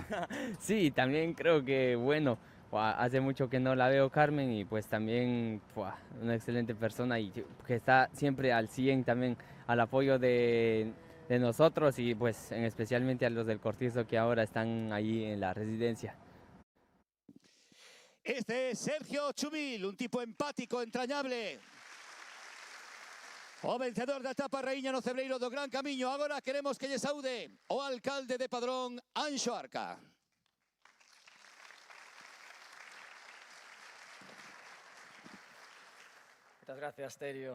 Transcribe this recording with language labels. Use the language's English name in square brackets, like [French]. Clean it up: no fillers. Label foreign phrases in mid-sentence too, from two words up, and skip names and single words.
[Spanish] Sí, también creo que bueno, hace mucho que no la veo Carmen y pues también una excelente persona y que está siempre al 100 también al apoyo de nosotros y pues especialmente a los del Cortizo que ahora están ahí en la residencia. Este es Sergio Chumil, un tipo empático, entrañable. [Galician] O vencedor da etapa raíña no Cebreiro do Gran Camiño. Agora queremos que lle saúde o alcalde de Padrón, Anxo Arca. Moitas gracias, Terio.